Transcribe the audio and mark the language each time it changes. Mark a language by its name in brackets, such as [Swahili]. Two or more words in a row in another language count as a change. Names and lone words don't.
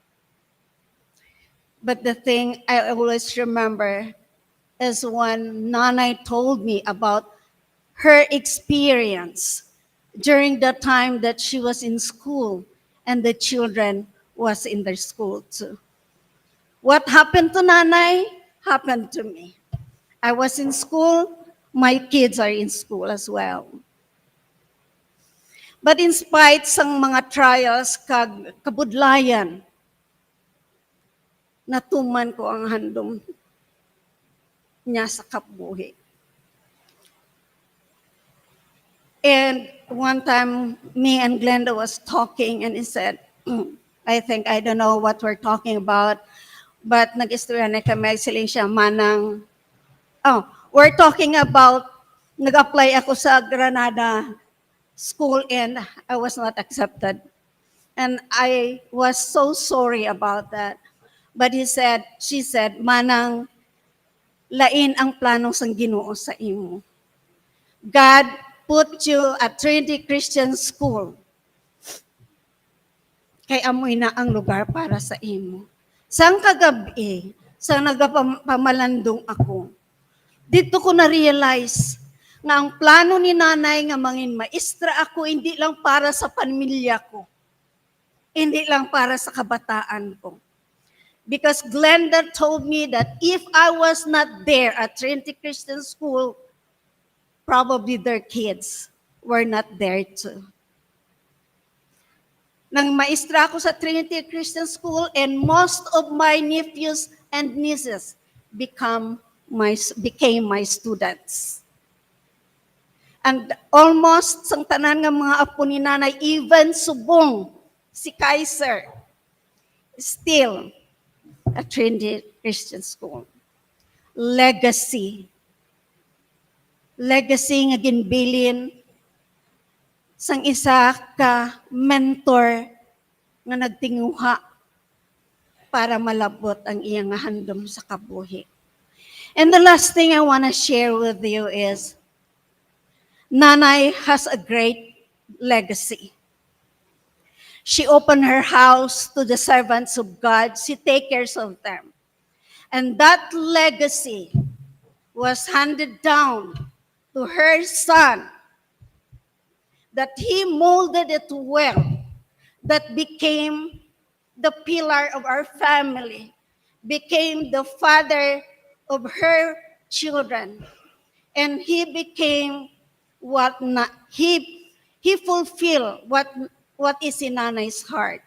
[English] But the thing I always remember is when Nanay told me about her experience during the time that she was in school and the children was in their school too. What happened to Nanay happened to me. I was in school, my kids are in school as well. But in spite [Hiligaynon] sang mga trials kag kabudlayan, natuman ko ang handom niya sa kabuhi. [English] And one time, me and Glenda was talking and he said, I don't know what we're talking about, but [Hiligaynon] nag-istorya na kami, siling siya manang, [English] we're talking about, [Hiligaynon] nag-apply ako sa Granada school [English] and I was not accepted. And I was so sorry about that. But she said, [Hiligaynon] manang, lain ang plano sang Ginoo sa imo. [English] God put you at Trinity Christian School. [Hiligaynon] Kay amoy na ang lugar para sa imo. Sang kagabi, sang nagapamalandong ako, dito ko na-realize nga ang plano ni nanay nga mangin maestra ako, hindi lang para sa pamilya ko. Hindi lang para sa kabataan ko. [English] Because Glenda told me that if I was not there at Trinity Christian School, probably their kids were not there too. [Hiligaynon] Nang maestra ako sa [English] Trinity Christian School, and most of my nephews and nieces became my students. And almost [Hiligaynon] sang tanan nga mga apo ni nanay, even subong si Kaiser, [English] still at [Hiligaynon] Trinity Christian School. [English] Legacy. [Hiligaynon] Legacy nga ginbilin sang isa ka mentor nga nagtinguha para malabot ang iyang handom sa kabuhi. [English] And the last thing I want to share with you is, Nanay has a great legacy. She opened her house to the servants of God. She take care of them. And that legacy was handed down to her son, that he molded it well, that became the pillar of our family, became the father of her children, and he became he fulfilled what is in Nanay's heart.